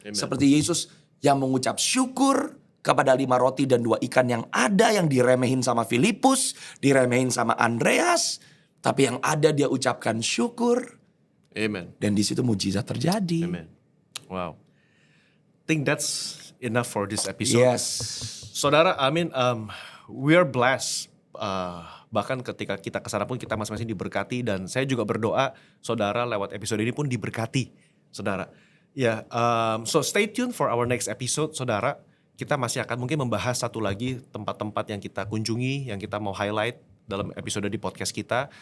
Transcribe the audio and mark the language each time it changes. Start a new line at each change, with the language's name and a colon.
Indonesian: Amen. Seperti Yesus yang mengucap syukur kepada 5 roti dan 2 ikan yang ada, yang diremehin sama Filipus, diremehin sama Andreas, tapi yang ada dia ucapkan syukur. Amen. Dan di situ mujizat terjadi. Amen. Wow.
English: Think that's enough for this episode. Yes. Saudara, we are blessed.
Indonesian: Bahkan ketika kita kesana pun kita masing-masing diberkati, dan saya juga berdoa saudara lewat episode ini pun diberkati, saudara.
English: So stay tuned for our next episode, saudara.
Indonesian: Kita masih akan mungkin membahas satu lagi tempat-tempat yang kita kunjungi, yang kita mau highlight dalam episode di podcast kita.